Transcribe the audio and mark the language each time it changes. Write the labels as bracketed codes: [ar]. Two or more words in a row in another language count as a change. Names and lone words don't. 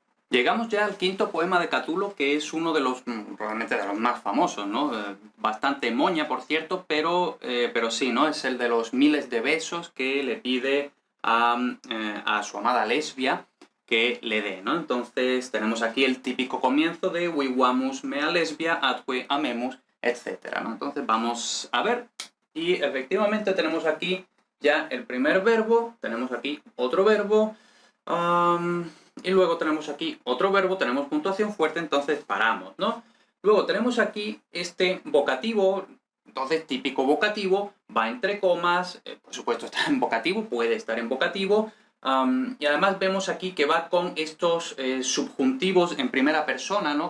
[es] Llegamos ya al quinto poema de Catulo, que es uno de los, probablemente de los más famosos, ¿no? Bastante moña, por cierto, pero sí, ¿no? Es el de los miles de besos que le pide a su amada Lesbia que le dé, ¿no? Entonces tenemos aquí el típico comienzo de [la] vivamus mea lesbia atque amemus, [es] etcétera, ¿no? Entonces vamos a ver, y efectivamente tenemos aquí ya el primer verbo, tenemos aquí otro verbo, y luego tenemos aquí otro verbo, tenemos puntuación fuerte, entonces paramos, ¿no? Luego tenemos aquí este vocativo, entonces típico vocativo, va entre comas, por supuesto está en vocativo, puede estar en vocativo, y además vemos aquí que va con estos subjuntivos en primera persona, ¿no?